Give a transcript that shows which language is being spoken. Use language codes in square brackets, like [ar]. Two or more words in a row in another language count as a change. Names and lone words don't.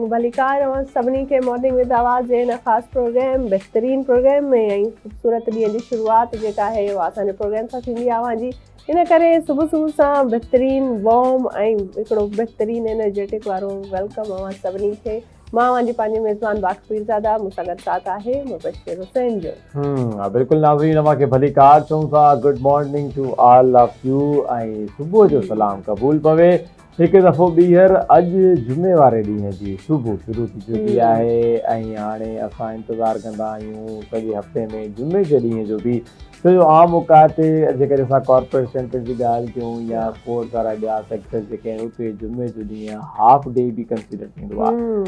[sd] भलीकार और सभिनी खे मॉर्निंग विद आवाज़ जे हिन ख़ासि प्रोग्राम बहितरीन प्रोग्राम में ऐं ख़ूबसूरत ॾींहं जी शुरूआति जेका आहे उहा असांजे प्रोग्राम सां थींदी आहे जी। इन करे सुबुह सुबुह सां बहितरीन वॉर्म ऐं हिकिड़ो बहितरीन एनर्जेटिक वारो वेलकम अवां सभिनी खे। मां जी पंहिंजी मेज़बान बाक़ीरज़ादा, मूंसां गॾु साथ आहे मुबशिर हुसैन जो। बिल्कुलु नाज़रीन, अव्हांखे भलीकार चऊं था। [en] good morning to all of you [sd] ऐं सुबुह जो सलाम क़बूल पवे। हिकु दफ़ो ॿीहर अॼु जुमे वारे ॾींहं जी सुबुह शुरू थी चुकी आहे ऐं हाणे असां इंतज़ारु कंदा आहियूं सॼे हफ़्ते में जुमे जे ॾींहं जो बि। छो जो आम औकात ते जेकॾहिं असां [en] corporate center [sd] जी ॻाल्हि कयूं या स्पोर्ट्स वारा ॿिया सेक्टर जेके आहिनि उते जुमे जो ॾींहुं [en] half day [sd] बि कंसिडर थींदो आहे।